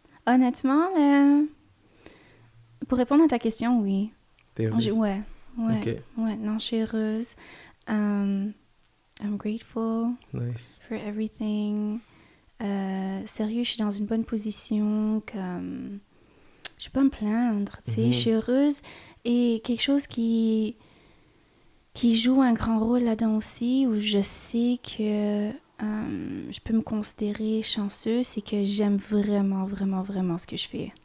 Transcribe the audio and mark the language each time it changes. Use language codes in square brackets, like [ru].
[fr] Honnêtement, là, pour répondre à ta question, oui. T'es heureuse? Ouais. Ok. Ouais, non, je suis heureuse. [en] I'm grateful for everything. [fr] Sérieux, je suis dans une bonne position. Comme... Je peux pas me plaindre, tu sais. Je suis heureuse. Et quelque chose qui joue un grand rôle là-dedans aussi, où je sais que je peux me considérer chanceuse, c'est que j'aime vraiment, vraiment, vraiment ce que je fais.